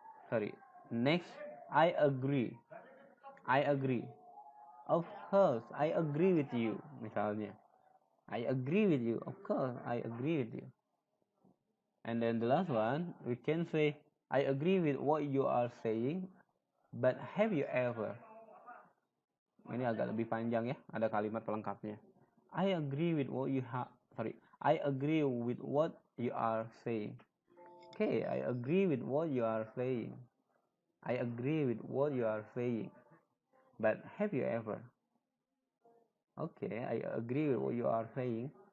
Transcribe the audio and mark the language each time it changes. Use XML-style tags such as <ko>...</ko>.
<en>Sorry. Next, I agree. I agree. Of course, I agree with you. Misalnya, I agree with you. Of course, I agree with you. And then the last one, we can say, I agree with what you are saying, but have you ever?</en> <id>Ini agak lebih panjang ya, ada kalimat pelengkapnya.</id> <en>I agree with what you I agree with what you are saying. Okay, I agree with what you are saying. I agree with what you are saying. But have you ever? Okay, I agree with what you are saying.</en>